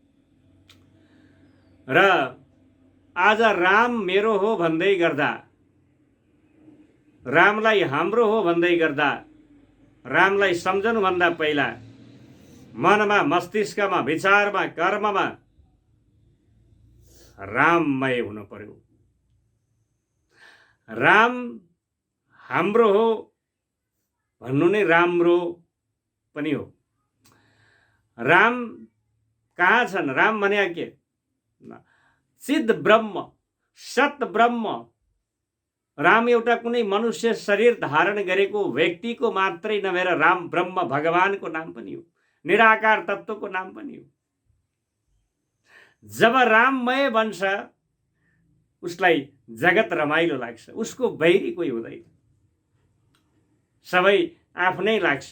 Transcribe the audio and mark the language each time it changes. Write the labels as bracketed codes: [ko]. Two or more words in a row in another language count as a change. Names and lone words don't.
[ne] र आज राम मेरो हो भन्दै गर्दा, रामलाई हाम्रो हो भन्दै गर्दा, रामलाई सम्झनुभन्दा पहिला मनमा, मस्तिष्कमा, विचारमा, कर्ममा राममय हुनु पर्यो। राम हाम्रो हो भन्नु नै राम्रो पनि हो। राम कहाँ छन्? राम भने के? [sa] चिद ब्रह्म, सत ब्रह्म। [ne] राम एउटा कुनै मनुष्य शरीर धारण गरेको व्यक्तिको मात्रै नभएर राम ब्रह्म भगवानको नाम पनि हो, निराकार तत्त्वको नाम पनि हो। जब राममय बन्छ उसलाई जगत रमाइलो लाग्छ, उसको बैरी कोही हुँदैन, सबै आफ्नै लाग्छ।